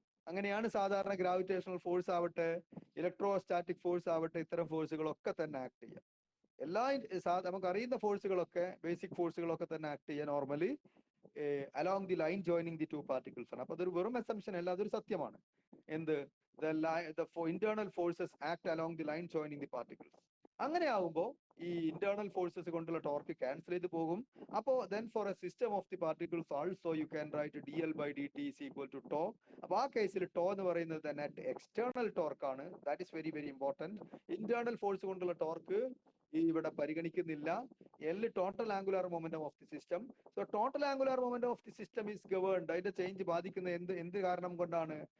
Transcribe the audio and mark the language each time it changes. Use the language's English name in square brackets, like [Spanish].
[Malayalam] അങ്ങനെയാണ് സാധാരണ gravitational force ആവട്ടെ, ഇലക്ട്രോസ്റ്റാറ്റിക് ഫോഴ്സ് ആവട്ടെ, ഇത്തരം ഫോഴ്സുകളൊക്കെ തന്നെ ആക്ട് ചെയ്യാം. എല്ലാ നമുക്ക് അറിയുന്ന ഫോഴ്സുകളൊക്കെ, ബേസിക് ഫോഴ്സുകളൊക്കെ തന്നെ ആക്ട് ചെയ്യാൻ normally [English] along the line joining the two particles [Malayalam] ആണ്. അപ്പൊ അതൊരു വെറും അസംഷൻ അല്ല, അതൊരു സത്യമാണ്. [English] എന്ത്, the internal forces act along the line joining the particles. [Malayalam] അങ്ങനെ ആവുമ്പോൾ ഈ ഇന്റേണൽ ഫോഴ്സസ് കൊണ്ടുള്ള ടോർക്ക് ക്യാൻസൽ ചെയ്ത് പോകും. [English] അപ്പോ then for a system of the particles also you can write dl by dt is equal to tau. [Malayalam] അപ്പൊ ആ കേസിൽ ടോ എന്ന് പറയുന്നത് തന്നെ എക്സ്റ്റേണൽ ടോർക്ക് ആണ്. [English] That is very very important. [Malayalam] Internal force കൊണ്ടുള്ള ടോർക്ക് ഇവിടെ പരിഗണിക്കുന്നില്ല. [English] L total angular momentum of the system. So total angular momentum of the system is governed. [Malayalam] അതിന്റെ ചേഞ്ച് ബാധിക്കുന്ന എന്ത് കാരണം കൊണ്ടാണ്?